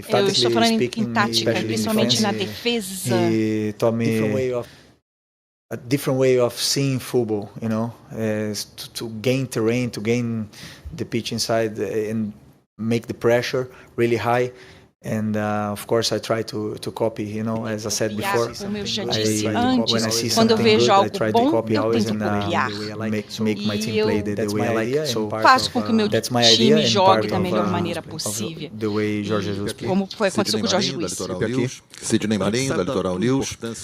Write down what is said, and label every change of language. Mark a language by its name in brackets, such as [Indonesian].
[Portuguese] estou falando em tática, principalmente na defesa. [English] He taught me a different way of seeing football, you know, to gain terrain, to gain the pitch inside and make the pressure really high. And of course I try to copy, you know, as I said before. [Portuguese] Como eu já disse antes, quando eu vejo algo bom, eu tento copiar. E eu faço com que o meu time jogue da melhor maneira possível. Como foi aconteceu com o Jorge Luiz. Sidney Marinho, da Litoral News.